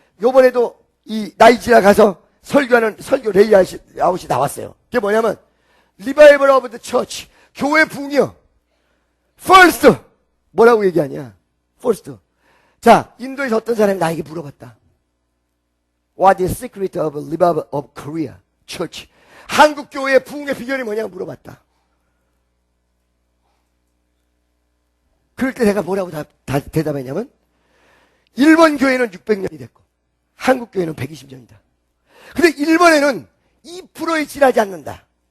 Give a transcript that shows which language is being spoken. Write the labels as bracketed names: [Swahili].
[Korean] 요번에도 이 나이지리아 가서 설교하는 설교 레이아웃이 나왔어요. 그게 뭐냐면 리바이벌 오브 더 처치, 교회 부흥이요. first, 뭐라고 얘기하냐? first. 자, 인도에서 어떤 사람이 나에게 물어봤다. [English] What is the secret of revival of Korea church? [Korean] 한국 교회의 부흥의 비결이 뭐냐고 물어봤다. 그럴 때 내가 뭐라고 대답했냐면, 일본 교회는 600년이 됐고 한국 교회는 120년이다. 근데 일본에는 2%에 지나지 않는다.